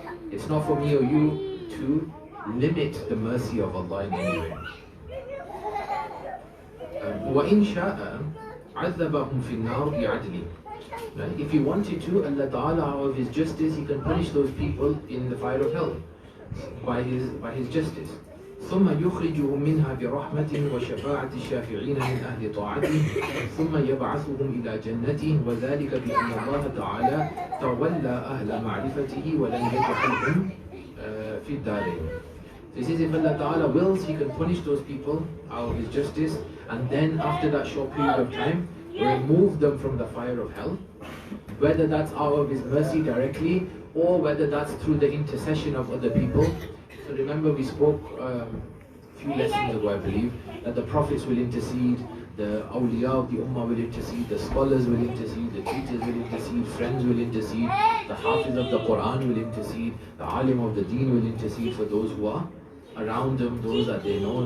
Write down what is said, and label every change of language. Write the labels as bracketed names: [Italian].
[English] It's not for me or you to limit the mercy of Allah in any way. [Arabic] وَإِن شَاءَ عَذَّبَهُمْ فِي النَّارِ بِعَدْلِ. Right? [English] If He wanted to, Allah Ta'ala, out of His justice, He can punish those people in the fire of hell by His justice. [Arabic] ثم يخرجهم منها برحمة وشفاعة الشافعين من أهل طاعته ثم يبعثهم إلى جنته وذلك بأن الله تعالى تولى أهل معرفته ولن يجعلهم في الدارين. [English] This is if Allah Ta'ala wills, He can punish those people out of His justice, and then after that short period of time remove them from the fire of hell, whether that's out of His mercy directly or whether that's through the intercession of other people. So remember, we spoke a few lessons ago, I believe, that the prophets will intercede, the awliya of the ummah will intercede, the scholars will intercede, the teachers will intercede, friends will intercede, the hafiz of the Quran will intercede, the alim of the deen will intercede for those who are around them, those that they know.